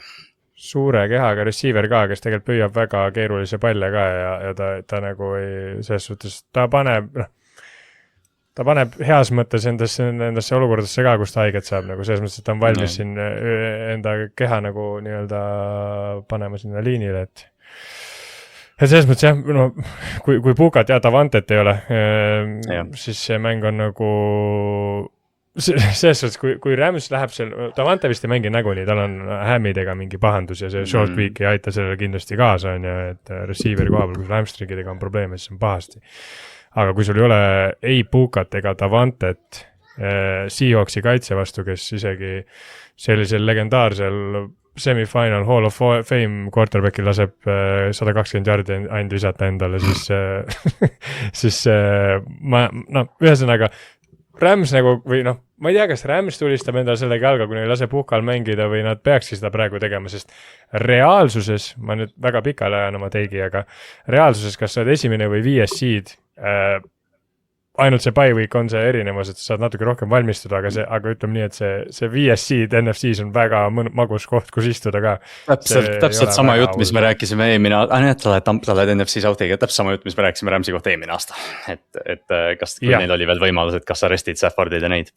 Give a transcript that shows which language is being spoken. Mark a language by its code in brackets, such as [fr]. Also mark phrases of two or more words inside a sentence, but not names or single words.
[et] Suure kehaga receiver ka, kes tegelikult püüab väga keerulise palle ka ja ta nagu ei, selles suhtes ta paneb heas mõttes endasse olukordadesse ka, kus ta haiget saab, nagu selles mõttes, et ta on valmis siin enda keha nagu nii-öelda panema sinna liinile, et selles mõttes kui Pukat ja Davantet ei ole, siis see mäng on nagu selles suhtes, kui Rams läheb seal, Davante vist ei mängi näguni, tal on hämmidega mingi pahandus ja see [en] short week [et] ei aita sellele kindlasti kaasa, et receiver koha peal, kui hamstringidega on probleeme, siis on pahasti. Aga kui sul ei ole ei Pukat ega Davantet Seahawksi kaitse vastu, kes isegi sellisel legendaarsel semifinal Hall of Fame quarterbackil laseb 120 jardi ainult visata endale, siis ühesõnaga Rams nagu, või ma ei tea, kas Rams tulistab endale sellega jalga, kui neil lase Puhkal mängida või nad peakski seda praegu tegema, sest reaalsuses, ma nüüd väga pikale ajan oma teigi, aga reaalsuses, kas sa oled esimene või 5 seed, ainult see [en] bye week [et] on see erinevus, et sa saad natuke rohkem valmistuda, aga ütleme nii, et see 5 seed NFC-s on väga magus koht, kus istuda ka. Täpselt sama jutt, mis me rääkisime eelmine aasta, sa oled NFC Southiga, täpselt sama jutt, mis me rääkisime Ramsi kohta eelmine aasta, et kas neil oli veel võimalus, et kas sa restid Staffordid ja neid.